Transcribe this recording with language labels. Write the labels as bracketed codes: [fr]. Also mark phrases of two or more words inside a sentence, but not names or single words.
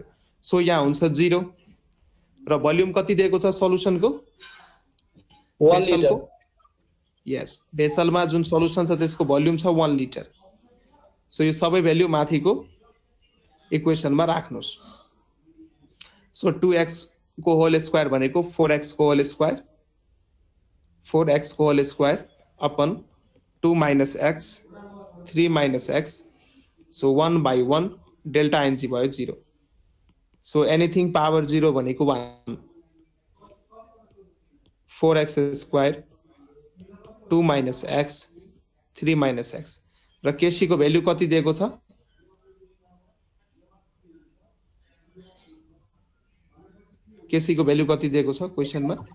[ne] सो यहाँ हुन्छ 0 र भोल्युम कति दिएको छ सल्युसनको 1 लिटर यस भेसलमा जुन सल्युसन छ त्यसको भोल्युम छ 1 लिटर। सो यो सबै भ्यालु माथिको इक्वेसनमा राख्नुस्। सो 2x को [en] whole square [ne] भनेको 4x को [en] whole square [ne] 4x को [en] whole square upon 2 minus x 3 minus x [ne] सो 1 by 1 [en] delta ng [ne] भयो 0। सो [en] anything power 0 [ne] भनेको 1 4x [en] square 2 minus x 3 minus x [ne] र केसी को भ्यालु कति दिएको छ केसी को भ्यालु कति दिएको छ क्वेशनमा